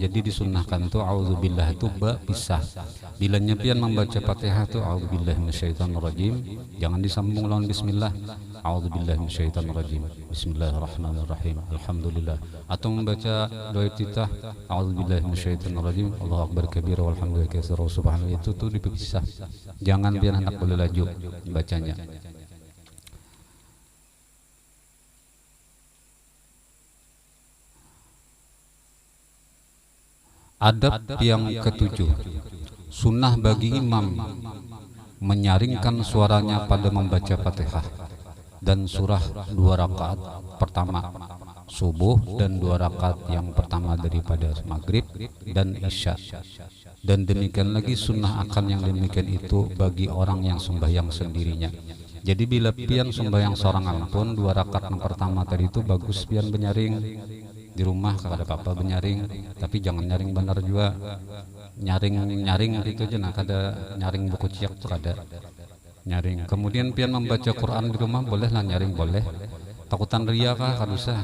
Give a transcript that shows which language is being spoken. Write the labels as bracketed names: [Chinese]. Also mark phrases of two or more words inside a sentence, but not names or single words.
[Banjar] Jadi disunahkan tuh auzubillah itu berpisah. Bila nyepian membaca Fatihah tuh [Arabic] أعوذ بالله من الشيطان الرجيم, [Banjar] jangan disambung lawan bismillah. [Arabic] أعوذ بالله من الشيطان الرجيم. بسم الله الرحمن الرحيم. [Banjar] Alhamdulillah. Atau membaca doa iftitah [Arabic] أعوذ بالله من الشيطان الرجيم. الله أكبر كبيرا والحمد لله كثيرا سبحان الله, [Banjar] itu tuh dipisah. Jangan biar hendak berlaju bacanya. Adab yang ketujuh, sunnah bagi imam menyaringkan suaranya pada membaca Fatihah dan surah 2 rakaat pertama subuh dan 2 rakaat yang pertama daripada maghrib dan isya. Dan demikian lagi sunnah akan yang demikian itu bagi orang yang sembahyang sendirinya. Jadi bila pian sembahyang seorang pun 2 rakaat yang pertama tadi itu bagus pian benyaring di rumah kada apa-apa benyaring, tapi jangan nyaring benar juga. Nyaring itu aja, nah kada nyaring buku ciak tuh kada nyaring. Kemudian pian membaca Quran di rumah boleh lah nyaring boleh. Takutan ria kah kada usah.